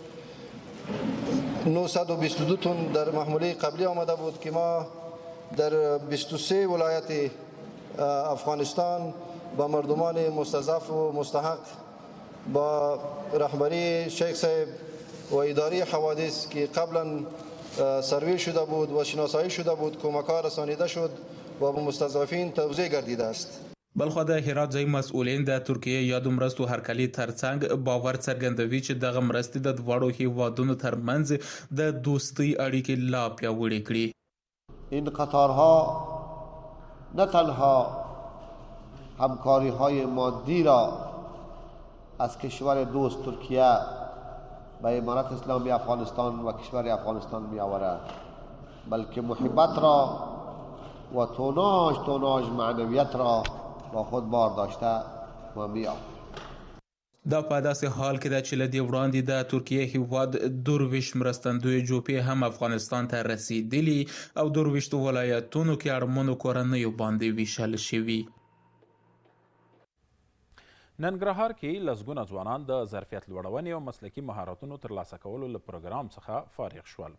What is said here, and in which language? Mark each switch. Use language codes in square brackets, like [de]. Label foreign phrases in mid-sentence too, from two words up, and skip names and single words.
[fa] 922 تن در محموله قبلی آمده بود که ما در 23 ولایت افغانستان با مردمان مستضعف و مستحق با رهبری شیخ صاحب و اداره حوادث که قبلا سروی شده بود و شناسایی شده بود کمک ها رسانیده شد و به مستضعفین توزیع گردیده است. [ps] بلخو د هرات ځای مسؤلین د ترکیه یادو مرستو هرکلي ترڅنګ باور څرګندوي چې دغه مرستې د دواړو هیوادونو ترمنځ د دوستۍ اړیکې لا پیاوړې کړي. [fa] این قطارها نه تنها همکاری‌های مادی را از کشور دوست ترکیه به امارت اسلامی افغانستان و کشور افغانستان می آورد، بلکه محبت را و توناژ معنویت را با خود بار داشته و می آورد. [ps] دا په داسې حال کې ده چې له دې وړاندې د ترکیې هیواد 22 مرستندوی جوپې هم افغانستان ته رسیدلي او 22 ولایتونو کې اړمنو کورنیو باندې ویشل شوي. ننګرهار کې لسګونه ځوانان د ظرفیت لوړونې او مسلکي مهارتونو ترلاسه کولو له پروګرام څخه فارغ شول.